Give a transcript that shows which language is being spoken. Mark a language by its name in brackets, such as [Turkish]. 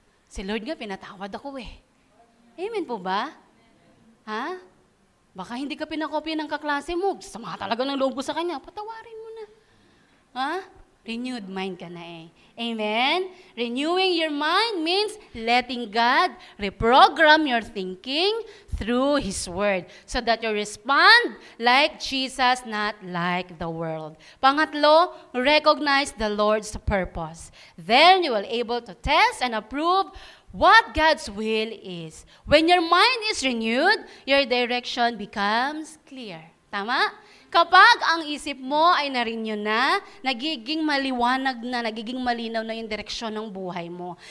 [Filipino] Si Lord nga, pinatawad ako eh. Amen po ba? Baka hindi ka pinakopya ng kaklase mo. Sama talaga ng loob ko sa kanya. Patawarin mo na. Renewed mind ka na eh. Amen? [English] Renewing your mind means letting God reprogram your thinking through His Word so that you respond like Jesus, not like the world. [Filipino] Pangatlo, [English] recognize the Lord's purpose. Then you will able to test and approve what God's will is. When your mind is renewed, your direction becomes clear. [Filipino] Tama? Kapag ang isip mo ay na-renew na, nagiging maliwanag na, nagiging malinaw na yung direksyon ng buhay mo.